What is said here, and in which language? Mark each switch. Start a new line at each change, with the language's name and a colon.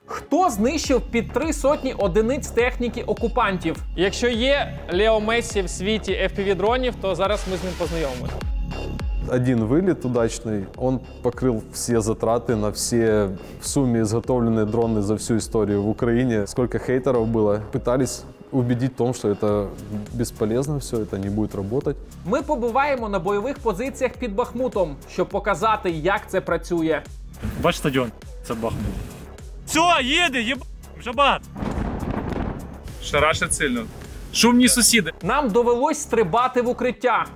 Ukrainian: Хто знищив під 300 одиниць техніки окупантів? Якщо є Лео Мессі в світі FPV-дронів, то зараз ми з ним познайомимося.
Russian: Один вылет удачный, он покрыл все затраты на все в сумме изготовленные дроны за всю историю в Украине. Сколько хейтеров было, пытались убедить в том, что это бесполезно все, это не будет работать.
Ukrainian: Ми побуваємо на бойових позиціях під Бахмутом, щоб показати, як це працює. Бач стадіон, це Бахмут. Все, їде, єб... вже багато. Шарашить сильно. Шумні сусіди. Нам довелось стрибати в укриття.